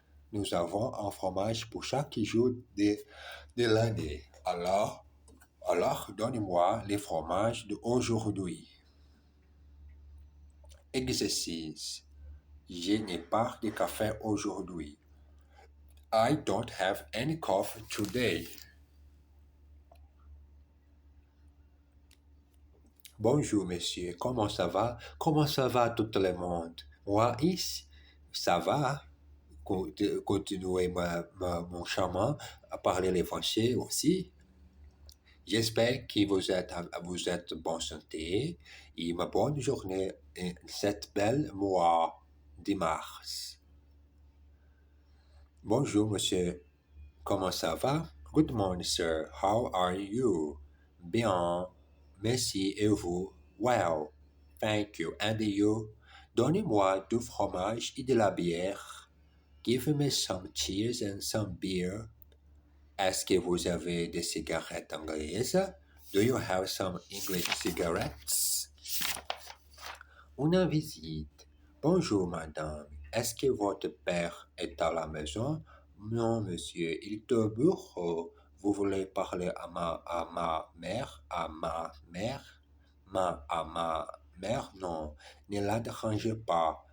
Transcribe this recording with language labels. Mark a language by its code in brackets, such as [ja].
[fr] Nous avons un fromage pour chaque jour de l'année. Alors, donne-moi les fromages d'aujourd'hui. Exercice. Je n'ai pas de café aujourd'hui. [en] I don't have any coffee today. [fr] Bonjour, monsieur. Comment ça va? Comment ça va tout le monde? Moi, ici, ça va. Continuez mon chemin à parler les français aussi. J'espère que vous êtes bonne santé et une bonne journée cette belle mois de mars. Bonjour, monsieur. Comment ça va? [en] Good morning, sir. How are you? [fr] Bien. Merci. Et vous? [en] Well. Thank you. And you? [fr] Donnez-moi du fromage et de la bière. [en] Give me some cheese and some beer. [fr] Est-ce que vous avez des cigarettes anglaises? [en] Do you have some English cigarettes? [fr] Une visite. Bonjour, madame. Est-ce que votre père est à la maison? Non, monsieur, il est au bureau. Vous voulez parler à ma mère? À ma mère? À ma mère? Non, ne la dérangez pas.